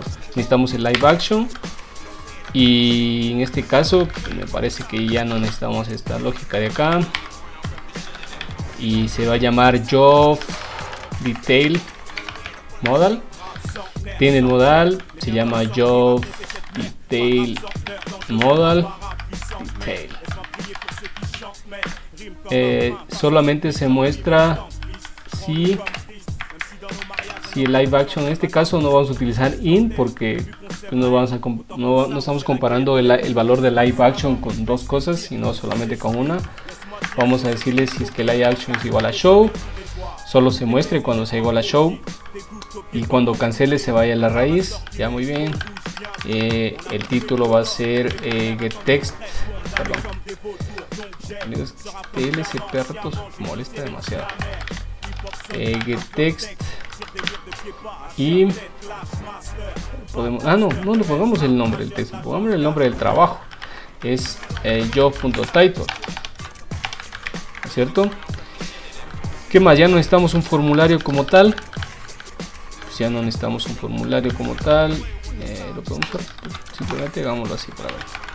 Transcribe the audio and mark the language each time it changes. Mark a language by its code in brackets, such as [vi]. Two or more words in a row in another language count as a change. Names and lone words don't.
[es] Necesitamos el [en] live action, [es] y en este caso me parece que ya no necesitamos esta lógica de acá, y se va a llamar [en] job detail modal. [es] Tiene el modal, se llama [en] job detail modal detail. [es] Solamente se muestra si el [en] live action, [es] en este caso no vamos a utilizar in porque no estamos comparando el valor de [en] live action [es] con dos cosas, sino solamente con una. Vamos a decirle si es que [en] live action [es] es igual a show, solo se muestre cuando sea igual a show, y cuando cancele se vaya a la raíz. Ya, muy bien. El título va a ser [en] get text, [es] perdón, amigos, ese perro molesta demasiado. [en] Get text, [es] y podemos, no le pongamos el nombre del texto, pongamos el nombre del trabajo, es job.title, ¿cierto? ¿Qué más? Ya no necesitamos un formulario como tal. Lo podemos hacer, simplemente hagámoslo así para ver.